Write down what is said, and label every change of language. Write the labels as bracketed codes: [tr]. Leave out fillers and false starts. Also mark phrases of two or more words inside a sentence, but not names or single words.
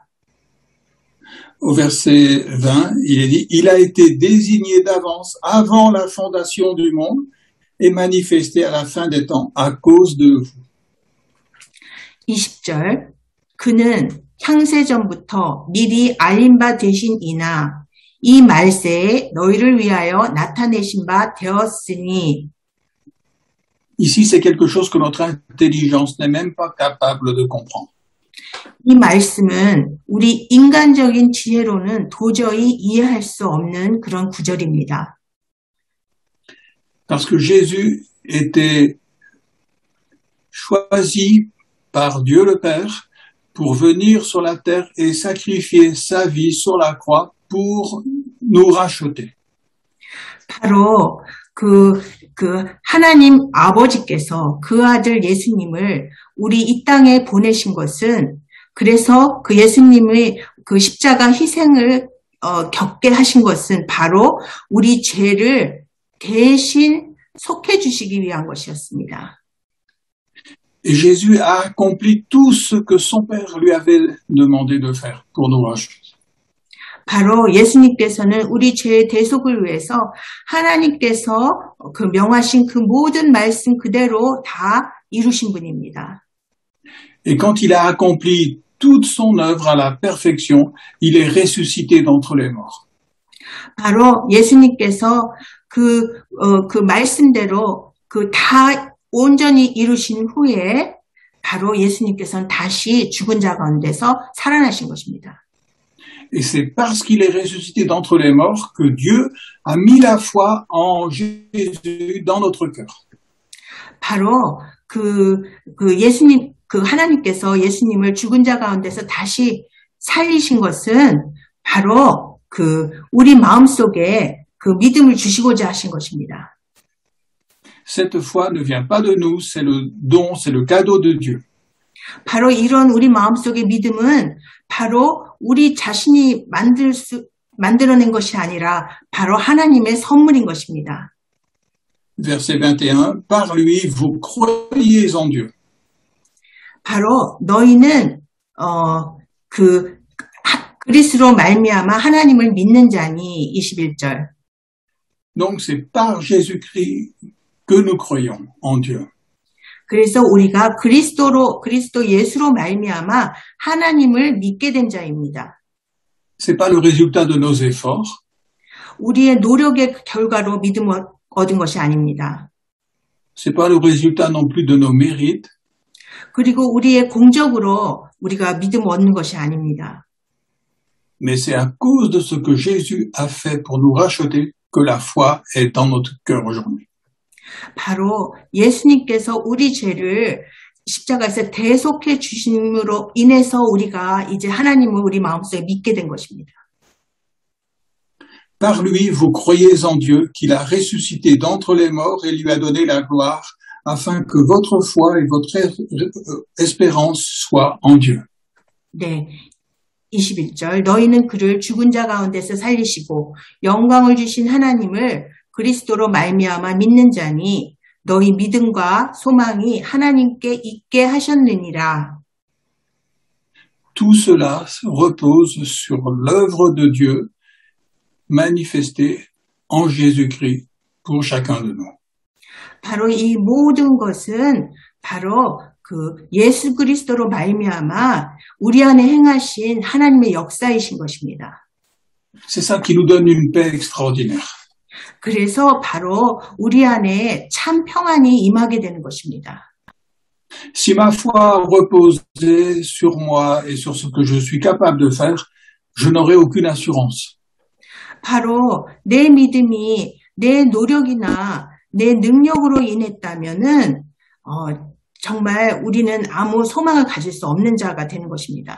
[fr] Au verset 20, il est dit, il a été désigné d'avance avant la fondation du monde et manifesté à la fin des temps à cause de vous. [ko] 20절, 그는 창세전부터 미리 알린 바 되신이나 이 말세에 너희를 위하여 나타내신 바 되었으니. [fr] Ici, c'est quelque chose que notre intelligence n'est même pas capable de comprendre. [ko] 이 말씀은 우리 인간적인 지혜로는 도저히 이해할 수 없는 그런 구절입니다. [fr] Parce que Jésus était choisi par Dieu le Père pour venir sur la terre et sacrifier sa vie sur la croix pour nous racheter. [ko] 바로 그 하나님 아버지께서 그 아들 예수님을 우리 이 땅에 보내신 것은 그래서 그 예수님의 그 십자가 희생을 겪게 하신 것은 바로 우리 죄를 대신 속해 주시기 위한 것이었습니다. [fr] Et Jésus a accompli tout ce que son Père lui avait demandé de faire pour nous racheter. [ko] 바로 예수님께서는 우리 죄의 대속을 위해서 하나님께서 그 명하신 그 모든 말씀 그대로 다 이루신 분입니다. [fr] Et quand il a accompli toute son œuvre à la perfection, il est ressuscité d'entre les morts. [ko] 바로 예수님께서 그 말씀대로 다 온전히 이루신 후에 바로 예수님께서는 다시 죽은 자 가운데서 살아나신 것입니다. [fr] Et c'est parce qu'il est ressuscité d'entre les morts que Dieu a mis la foi en Jésus dans notre cœur. [ko] 바로 하나님께서 예수님을 죽은 자 가운데서 다시 살리신 것은 바로 우리 마음속에 믿음을 주시고자 하신 것입니다. [fr] Cette foi ne vient pas de nous, c'est le don, c'est le cadeau de Dieu. [ko] 바로 이런 우리 마음속의 믿음은 바로 우리 자신이 만들어낸 것이 아니라 바로 하나님의 선물인 것입니다. [fr] Verset 21, par lui vous croyez en Dieu. [ko] 바로 너희는 그리스도로 말미암아 하나님을 믿는 자니 21절. [fr] Donc c'est par Jésus-Christ que nous croyons en Dieu. [ko] 그래서 우리가 그리스도 예수로 말미암아 하나님을 믿게 된 자입니다. [fr] C'est pas le résultat de nos efforts. [ko] 우리의 노력의 결과로 믿음을 얻은 것이 아닙니다. [fr] C'est pas le résultat non plus de nos mérites. [ko] 그리고 우리의 공적으로 우리가 믿음을 얻는 것이 아닙니다. [fr] Mais c'est à cause de ce que Jésus a fait pour nous racheter que la foi est dans notre cœur aujourd'hui. [ko] 바로 예수님께서 우리 죄를 십자가에서 대속해 주심으로 인해서 우리가 이제 하나님을 우리 마음속에 믿게 된 것입니다. [fr] Par lui, vous croyez en Dieu, qu'il a ressuscité d'entre les morts et lui a donné la gloire, afin que votre foi et votre espérance soient en Dieu. [ko] 네, 21절 너희는 그를 죽은 자 가운데서 살리시고 영광을 주신 하나님을 그리스도로 말미암아 믿는 자니 너희 믿음과 소망이 하나님께 있게 하셨느니라. [fr] Tout cela repose sur l'œuvre de Dieu manifestée en Jésus-Christ pour chacun de nous. [ko] 바로 이 모든 것은 바로 예수 그리스도로 말미암아 우리 안에 행하신 하나님의 역사이신 것입니다. [fr] C'est ça qui nous donne une paix extraordinaire. [ko] 그래서 바로 우리 안에 참 평안이 임하게 되는 것입니다. [fr] Si ma foi reposait sur moi et sur ce que je suis capable de faire, je n'aurais aucune assurance. [ko] 바로 내 믿음이 내 노력이나 내 능력으로 인했다면은 정말 우리는 아무 소망을 가질 수 없는 자가 되는 것입니다.